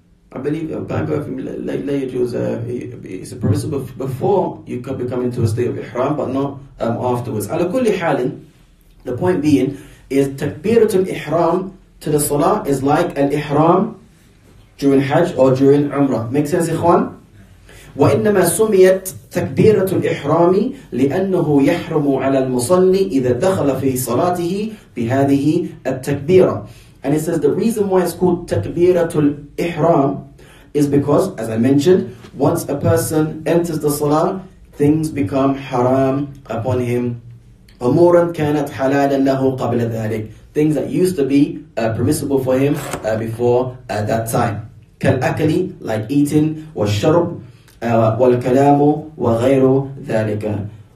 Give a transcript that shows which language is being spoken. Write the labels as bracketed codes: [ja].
[en] I believe applying perfume is permissible before you can become into a state of ihram, but not afterwards. [ar] Ala kulli halin, [en] the point being is takbiratul ihram to the salah is like an ihram during hajj or during umrah. Make sense, ikhwan? [ar] وإنما سميت تكبيرة الإحرام لأنه يحرم على المصلي إذا دخل في صلاته بهذه التكبيرة. [en] And it says the reason why it's called takbiratul ihram is because, as I mentioned, once a person enters the salah, things become haram upon him. [ar] أمورا كانت حلالا له قبل ذلك. [en] Things that used to be permissible for him before that time. [ar] كالأكل, [en] like eating, [ar] والشرب, والكلام وغير ذلك.